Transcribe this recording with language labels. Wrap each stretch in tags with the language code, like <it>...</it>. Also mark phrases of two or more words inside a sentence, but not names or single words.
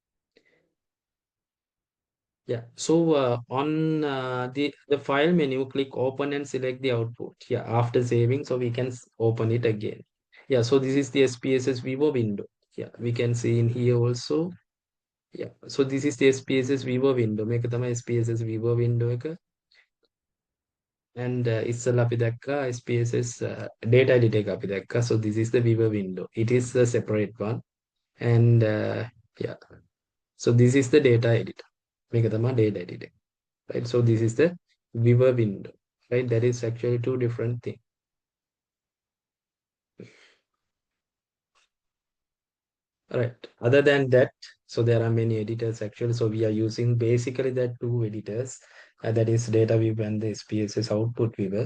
<en>Yeah. So on the file menu, click open and select the output. Yeah. After saving, so we can open it again. Yeah, so this is the SPSS Vivo window. Yeah, we can see in here also. Yeah, so this is the SPSS Vivo window.</en> <si>මේක තමයි</si> <en>SPSS Vivo window</en> <si>එක. And ඉස්සෙල්ලා අපි දැක්කා</si> <en>SPSS data editor</en> <si>එක අපි දැක්කා.</si> <en>So this is the Vivo window. It is a separate one. And yeah, so this is the data editor.</en> <si>මේක තමයි</si> <en>data editor. Right? So this is the Vivo window. Right? That is actually two different things. Right. Other than that, so there are many editors actually. So we are using basically the two editors, that is data viewer and the SPSS output viewer.</en>